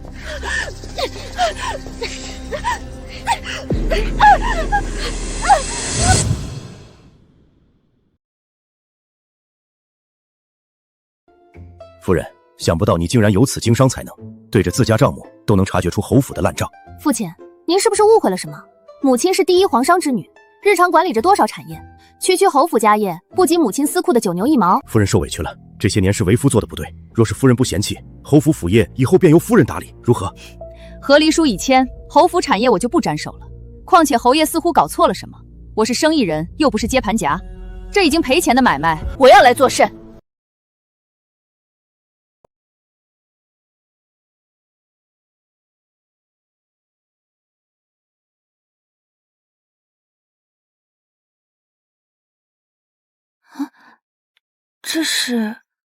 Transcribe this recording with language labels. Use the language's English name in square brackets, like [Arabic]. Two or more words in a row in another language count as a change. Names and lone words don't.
[Chinese] 夫人，想不到你竟然有此經商才能，對着自家賬目都能察覺出侯府的爛賬。父親，您是不是誤會了什麼？母親是第一皇商之女，日常管理着多少產業，區侯府家業不及母親司庫的9牛1毛。夫人受委屈了，這些年是為夫做的不對，若是夫人不嫌棄，侯府府業以後便由夫人打理，如何？和離書已簽，侯府產業我就不沾手了。況且侯爺似乎搞錯了什麼，我是生意人，又不是接盤俠，這已經賠錢的買賣，我要來做甚？這是